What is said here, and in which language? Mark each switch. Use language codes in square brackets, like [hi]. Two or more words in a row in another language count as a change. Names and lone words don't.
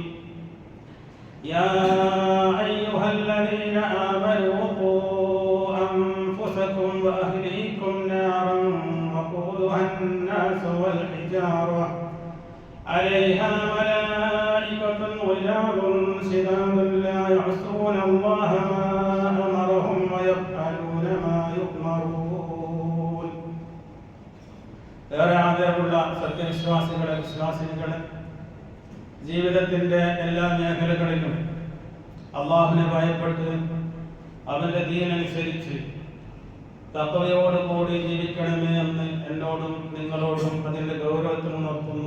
[ar] يا أيها الذين آمنوا قوا أنفسكم وأهليكم نارا وقودها الناس والحجارة عليها ملائكة غلاظ شداد لا يعصون الله ما أمرهم ويفعلون ما يؤمرون. [ml] ആദരവുള്ള സത്യവിശ്വാസികളെ, വിശ്വാസികളെ, ജീവിതത്തിന്റെ എല്ലാ മേഖലകളിലും അള്ളാഹുവിനെ ഭയപ്പെട്ട് അവന്റെ ദീനനുസരിച്ച് തഖ്വയോടുകൂടി ജീവിക്കണമേ എന്ന് എന്നോടും നിങ്ങളോടും അതിന്റെ ഗൗരവത്തിൽ ഉണർത്തുന്നു.